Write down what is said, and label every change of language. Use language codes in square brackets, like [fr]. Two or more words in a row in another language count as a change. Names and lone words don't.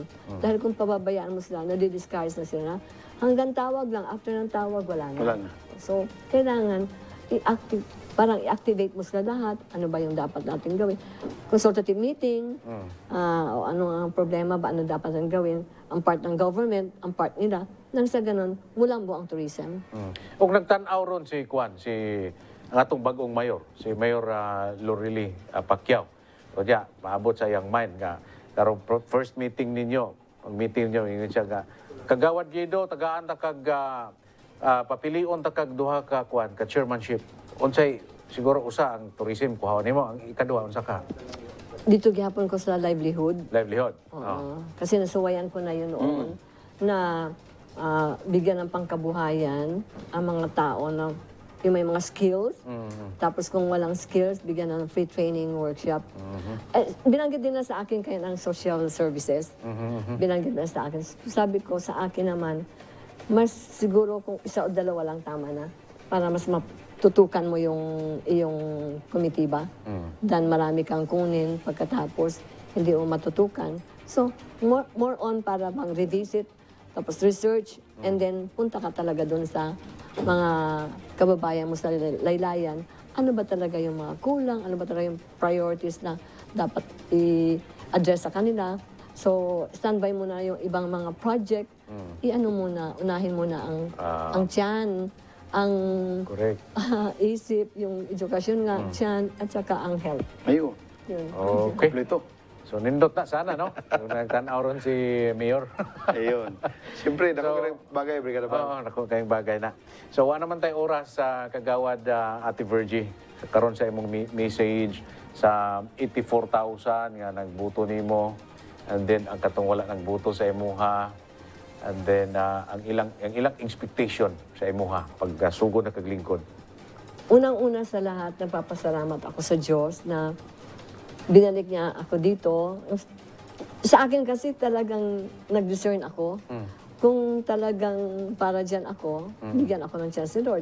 [tl] Dahil kung pababayaan mo sila, nadi-discourage na sila na, hanggang tawag lang, after ng tawag, wala na. So, kailangan, i-activate mo sila lahat, ano ba yung dapat natin gawin. [en] Consultative meeting, [tl] o ano ang problema ba, ano dapat natin gawin, ang part ng government, ang part nila, nang sa ganun, mulambo ang tourism. [ceb] Kung nagtanaw ron si ang atong bagong mayor, si Mayor Lorely Pacquiao, o diya, maabot sa iyang mind nga, karong [en] first meeting [ceb] ninyo, ang meeting ninyo, ingon siya nga, kagawad gido, tagaan ta kag papilion ta kag duha ka chairmanship. Unsay siguro usa ang tourism kuha nimo, ang ikaduha unsa ka? Dito gihapon ko sa livelihood. Oo. [tl] Kasi nasuwayan ko na yun noon na bigyan ng pangkabuhayan ang mga tao na yung may mga skills. Tapos kung walang skills, bigyan ng free training workshop. Binanggit din na sa akin kaya ng social services. Binanggit na sa akin. Sabi ko sa akin naman, mas siguro kung isa o dalawa lang tama na para mas matutukan mo yung iyong komitiba. Dan marami kang kunin pagkatapos hindi mo matutukan. [en] So, more on [tl] para bang revisit, tapos research, [en] and then [tl] punta ka talaga dun sa mga kababayan mo sa laylayan. Ano ba talaga yung mga kulang? Ano ba talaga yung priorities na dapat i-address sa kanila? So, standby mo na yung ibang mga project. I-ano muna, unahin mo na ang tiyan, ang isip, yung edukasyon nga, tiyan, at saka ang health. Ayun. Yun. Okay. Kompleto. [ceb] So nindot na sana, no? Kung nagtanaw ron si Mayor. Ayun. Siyempre, naku kayong bagay, Brigada Bang. Oo, naku kayong bagay na. [tl] So wala naman tayo oras sa kagawad Ate Virgie. [ceb] Karon sa imong message sa 84,000 nga nagbuto nimo. [en] And then [ceb] ang katong wala nagbuto sa imuha. [en] And then [ceb] ang ilang expectation sa imuha pag sugod na kaglingkod. [tl] Unang-una sa lahat, nagpapasalamat ako sa Diyos na binalik niya ako dito. Sa akin kasi talagang nag-discern ako. Kung talagang para dyan ako, bigyan ako ng chance ni Lord.